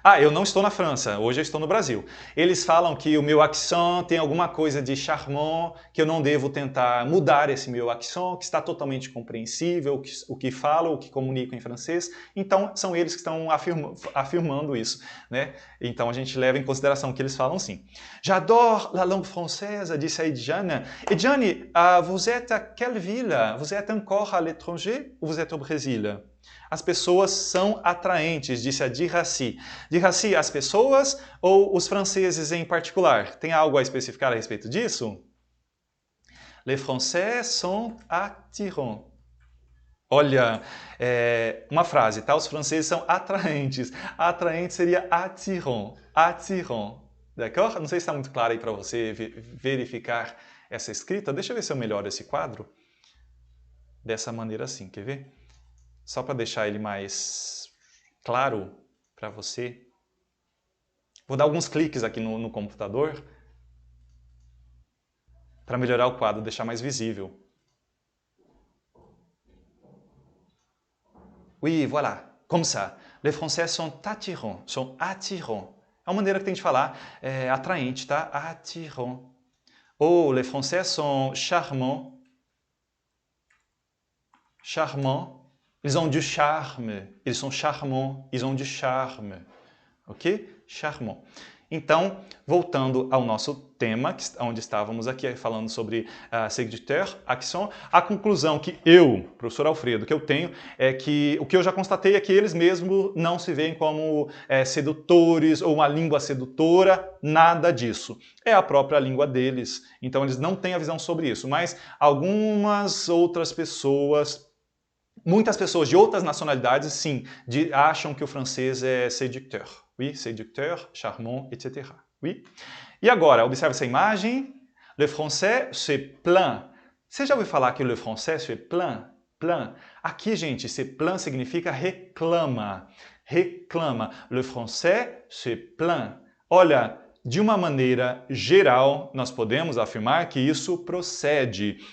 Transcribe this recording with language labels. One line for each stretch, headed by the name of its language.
Portuguese: Eu não estou na França, hoje eu estou no Brasil. Eles falam que o meu accent tem alguma coisa de charmant, que eu não devo tentar mudar esse meu accent, que está totalmente compreensível, o que falo, o que comunico em francês. Então, são eles que estão afirmando isso, né? Então, a gente leva em consideração que eles falam sim.
French: J'adore la langue française,
Portuguese: disse a Ediane.
French: Ediane, vous êtes à quelle ville? Vous êtes encore à l'étranger ou vous êtes au Brésil?
Portuguese: As pessoas são atraentes, disse a Diraci. Diraci, as pessoas ou os franceses em particular? Tem algo a especificar a respeito disso?
French: Les Français sont attirants.
Portuguese: Olha, uma frase, tá? Os franceses são atraentes. Atraente seria attirant. Attirant.
French: D'accord?
Portuguese: Não sei se está muito claro aí para você verificar essa escrita. Deixa eu ver se eu melhoro esse quadro. Dessa maneira assim, quer ver? Só para deixar ele mais claro para você. Vou dar alguns cliques aqui no computador para melhorar o quadro, deixar mais visível.
French: Oui, voilà, comme ça. Les Français sont attirants, sont attirants.
Portuguese: É uma maneira que tem de falar, atraente, tá?
French: Attirant. Ou les Français sont charmants. Charmant. Ils ont du charme, ils sont charmants, ils ont du charme, ok? Charmant.
Portuguese: Então, voltando ao nosso tema, onde estávamos aqui falando sobre séducteur, accent, a conclusão que eu, professor Alfredo, que eu tenho é que o que eu já constatei é que eles mesmos não se veem como sedutores ou uma língua sedutora, nada disso. É a própria língua deles, então eles não têm a visão sobre isso, mas algumas outras pessoas... Muitas pessoas de outras nacionalidades, sim, acham que o francês é séducteur.
French: Oui, séducteur, charmant, etc. Oui.
Portuguese: E agora, observe essa imagem.
French: Le français se plaint.
Portuguese: Você já ouviu falar que
French: le français se plaint?
Portuguese: Plaint. Aqui, gente, se plaint significa reclama. Reclama.
French: Le français se plaint.
Portuguese: Olha... De uma maneira geral, nós podemos afirmar que isso procede.